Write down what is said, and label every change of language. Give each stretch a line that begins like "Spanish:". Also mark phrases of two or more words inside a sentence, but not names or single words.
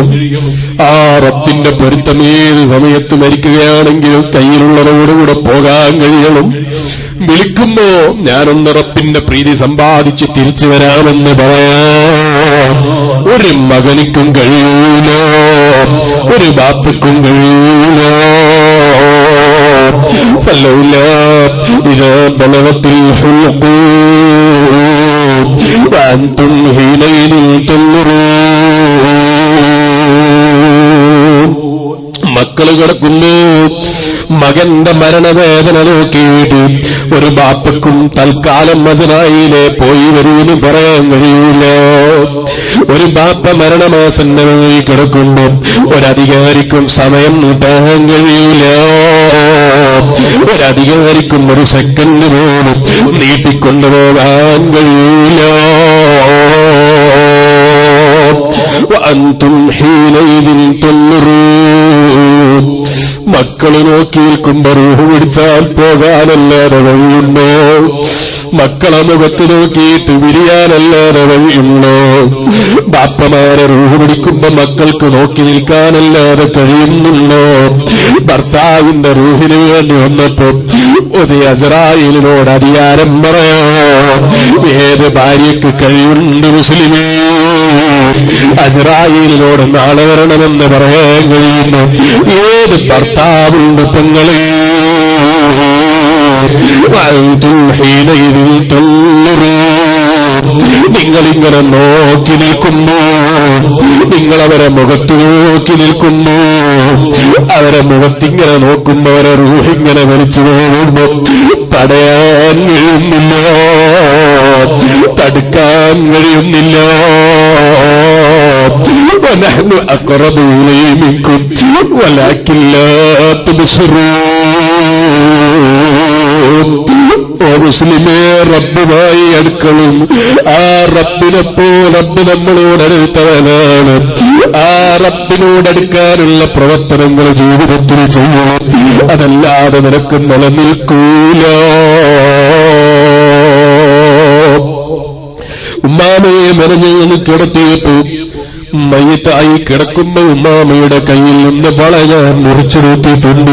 Malayalam: ആ റബ്ബിന്റെ പൊരുത്തമേത് സമയത്ത് മരിക്കുകയാണെങ്കിലും കയ്യിലുള്ളവരോടുകൂടെ പോകാൻ കഴിയണം. വിളിക്കുമ്പോ ഞാനൊന്ന് റബ്ബിന്റെ പ്രീതി സമ്പാദിച്ച് തിരിച്ചു വരാമെന്ന് പറയാം ഒരു മകനിക്കും കഴിയൂല, ഒരു ബാപ്പയ്ക്കും കഴിയൂല.
Arabic: فلولا إذا بلغت الحلقوم وأنتم حينئذ تنظرون.
Malayalam: മക്കള് കിടക്കുന്നു, മകന്റെ മരണവേദന നോക്കിയിട്ട് ഒരു ബാപ്പക്കും തൽക്കാലം മദീനയിലെ പോയി വരൂന്ന് പറയാൻ കഴിയൂല. ഒരു ബാപ്പ മരണമാസന്നമായി കിടക്കുമ്പോ ഒരധികാരിക്കും സമയം നീട്ടാൻ കഴിയൂല. ഒരധികാരിക്കും ഒരു സെക്കൻഡ് പോലും നീട്ടിക്കൊണ്ടുപോകാൻ കഴിയൂല.
Arabic: وأنتم حينئذ تنظرون.
Malayalam: മക്കള് നോക്കി നിൽക്കുമ്പോ റൂഹ് പിടിച്ചാൽ പോകാനല്ലാതെ വഴിയുണ്ടോ? മക്കളെ മുഖത്ത് നോക്കിയിട്ട് വിരിയാനല്ലാതെ വഴിയുണ്ടോ? ബാപ്പമാരെ റൂഹ് പിടിക്കുമ്പോ മക്കൾക്ക് നോക്കി നിൽക്കാനല്ലാതെ കഴിയുന്നുണ്ടോ? ഭർത്താവിന്റെ റൂഹിന് വേണ്ടി വന്നപ്പോ ഒരു അസ്രായേലിനോട് അധികാരം പറയാം. ഏത് ഭാര്യയ്ക്ക് കഴിയുണ്ട് മുസ്ലിമേ? അസ്രായേലിനോട് നാളെ വരണമെന്ന് പറയാൻ കഴിയുന്നു ഏത് ഭർത്താവുണ്ട് പെങ്ങളെ?
Arabic: وأنتم حينئذ تنظرون.
Malayalam: നിങ്ങളിങ്ങനെ നോക്കി നിൽക്കുന്നു, നിങ്ങളവരെ മുഖത്ത് നോക്കി നിൽക്കുന്നു. അവരെ മുഖത്തിങ്ങനെ നോക്കുമ്പോ അവരെ റൂഹിങ്ങനെ വലിച്ചു പോകുമ്പോ തടയാൻ കഴിയുന്നില്ല, തടുക്കാൻ കഴിയുന്നില്ല.
Arabic: وَنَحْنُ أَقْرَبُ إِلَيْهِ مِنكُمْ وَلَكِنْ لَا تُبْصِرُونَ.
Malayalam: ഓ മുസ്ലിമേ, റബ്ബുമായി അടുക്കളും. ആ റബ്ബിനെപ്പോ റബ്ബ് നമ്മളോട് അടുത്തവനാണ്. ആ റബ്ബിനോടടുക്കാനുള്ള പ്രവർത്തനങ്ങൾ ജീവിതത്തിൽ ചെയ്യണം. അതല്ലാതെ നിനക്ക് നിലനിൽക്കൂല. ഉമ്മാമയെ മെനഞ്ഞു കിടത്തിയപ്പോ മയ്യത്തായി കിടക്കുമ്പോ ഉമ്മാമയുടെ കയ്യിൽ നിന്ന് വള ഞാൻ മുറിച്ചെടുത്തിട്ടുണ്ട്.